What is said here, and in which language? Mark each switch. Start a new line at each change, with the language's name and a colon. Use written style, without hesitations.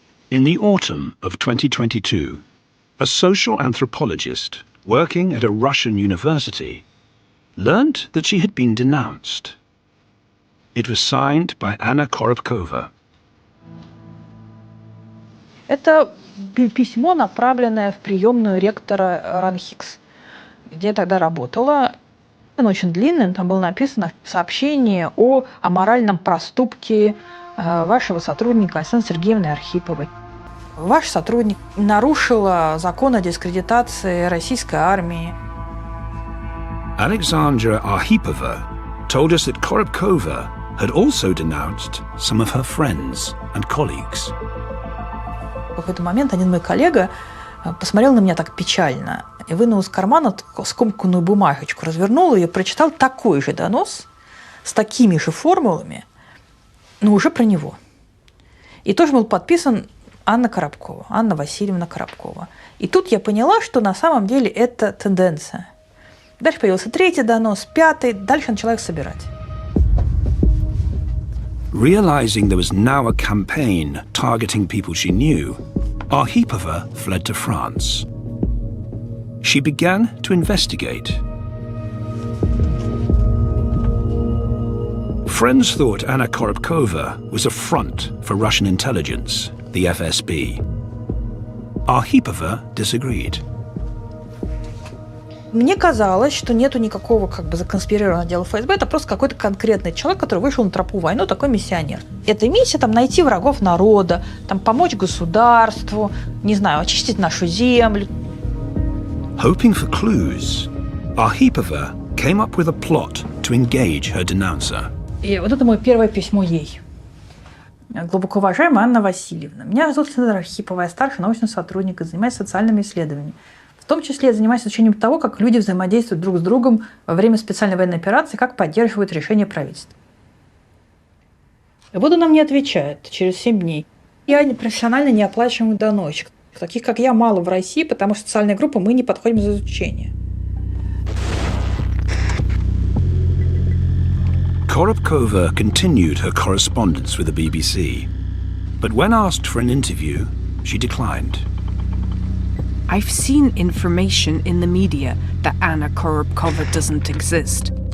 English: In the autumn of 2022, a social anthropologist working at a Russian university learnt that she had been denounced. It was signed by Anna Koropkova.
Russian: Это письмо, направленное в приемную ректора Ранхикс, где я тогда работала. Оно очень длинное, там было написано сообщение о аморальном проступке вашего сотрудника Александры Сергеевны Архиповой. Ваш сотрудник нарушил закон о дискредитации российской армии.
English: Alexandra Arhipova told us that Koropkova had also denounced some of her friends and colleagues.
Russian: В какой-то момент один мой коллега посмотрел на меня так печально и вынул из кармана скомканную бумажечку, развернул ее и прочитал такой же донос с такими же формулами, но уже про него. И тоже был подписан Анна Коробкова, Анна Васильевна Коробкова. И тут я поняла, что на самом деле это тенденция. Дальше появился 3-й донос, 5-й, дальше начала их собирать.
English: Realizing there was now a campaign targeting people she knew, Arhipova fled to France. She began to investigate. Friends thought Anna Koropkova was a front for Russian intelligence, the FSB. Arhipova disagreed.
Russian: Мне казалось, что нету никакого законспирированного дела ФСБ, это просто какой-то конкретный человек, который вышел на тропу войны, такой миссионер. Эта миссия найти врагов народа, помочь государству, не знаю, очистить нашу землю.
English: Hoping for clues, Arhipova came up with a plot to engage her denouncer.
Russian: И вот это мое первое письмо ей. Глубоко уважаемая Анна Васильевна, меня зовут Александра Архипова, я старший научный сотрудник и занимаюсь социальными исследованиями. В том числе я занимаюсь изучением того, как люди взаимодействуют друг с другом во время специальной военной операции, как поддерживают решения правительства. ВОД нам не отвечает через 7 дней. Я профессионально неоплачиваемый доносчик. Таких, как я, мало в России, потому что социальная группа мы не подходим за изучение.
English: Koropkova continued her correspondence with the BBC, but when asked for an interview, she declined. I've seen information in the media that Anna Koropkova doesn't exist.